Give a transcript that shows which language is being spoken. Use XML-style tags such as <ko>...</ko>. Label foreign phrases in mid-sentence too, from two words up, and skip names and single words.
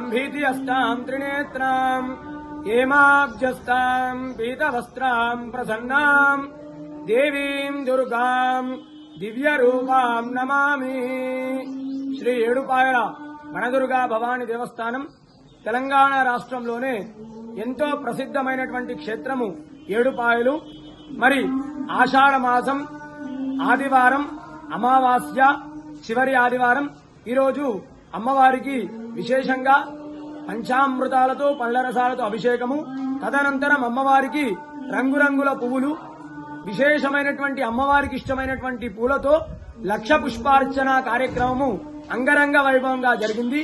<sa>भीतिहस्तां त्रिनेत्रां हेमाब्जस्तां पीतवस्त्रां प्रसन्नां देवीं दुर्गां दिव्यरूपां नमामि.</sa> <te>శ్రీ ఏడుపాయల వనదుర్గా భవాని దేవస్థానం తెలంగాణ రాష్ట్రంలోనే ఎంతో ప్రసిద్ధమైనటువంటి క్షేత్రము ఏడుపాయలు. మరి ఆషాఢ మాసం ఆదివారం అమావాస్య చివరి ఆదివారం ఈరోజు అమ్మవారికి విశేషంగా పంచామృతాలతో పళ్ళరసాలతో అభిషేకము, తదనంతరం అమ్మవారికి రంగురంగుల పువ్వులు, విశేషమైనటువంటి అమ్మవారికి ఇష్టమైనటువంటి పూలతో లక్ష పుష్పార్చన కార్యక్రమము అంగరంగ వైభవంగా జరిగింది.</te>